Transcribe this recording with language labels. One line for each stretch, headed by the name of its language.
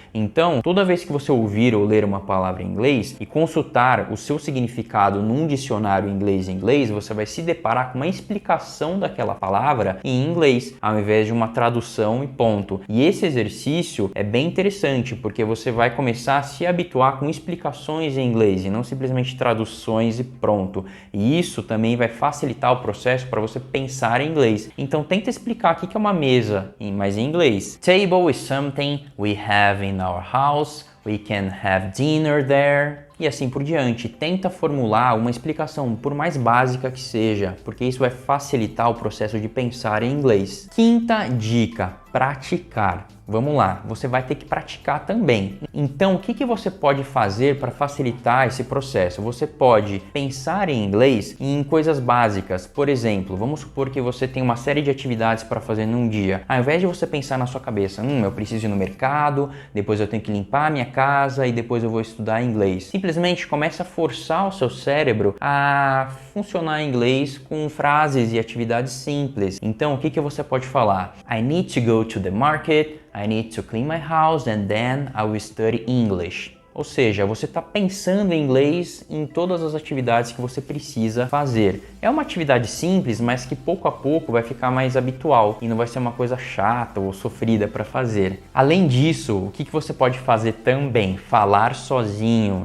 Portuguese: Então, toda vez que você ouvir ou ler uma palavra em inglês e consultar o seu significado num dicionário inglês, você vai se deparar com uma explicação daquela palavra em inglês, ao invés de uma tradução e ponto. E esse exercício é bem interessante, porque você vai começar a se habituar com explicações em inglês e não simplesmente traduções e pronto. E isso também vai facilitar o processo para você pensar em inglês. Então tenta explicar o que é uma mesa, mas em inglês.
English: Table is something we have in our house. We can have dinner there.
Portuguese: E assim por diante. Tenta formular uma explicação, por mais básica que seja, porque isso vai facilitar o processo de pensar em inglês. Quinta dica, praticar. Vamos lá, você vai ter que praticar também. Então, o que você pode fazer para facilitar esse processo? Você pode pensar em inglês em coisas básicas. Por exemplo, vamos supor que você tem uma série de atividades para fazer num dia. Ao invés de você pensar na sua cabeça, eu preciso ir no mercado, depois eu tenho que limpar a minha casa e depois eu vou estudar inglês. Simplesmente começa a forçar o seu cérebro a funcionar em inglês com frases e atividades simples. Então, o que você pode falar?
English: I need to go to the market. I need to clean my house and then I will study English.
Portuguese: Ou seja, você está pensando em inglês em todas as atividades que você precisa fazer. É uma atividade simples, mas que pouco a pouco vai ficar mais habitual e não vai ser uma coisa chata ou sofrida para fazer. Além disso, o que você pode fazer também? Falar sozinho.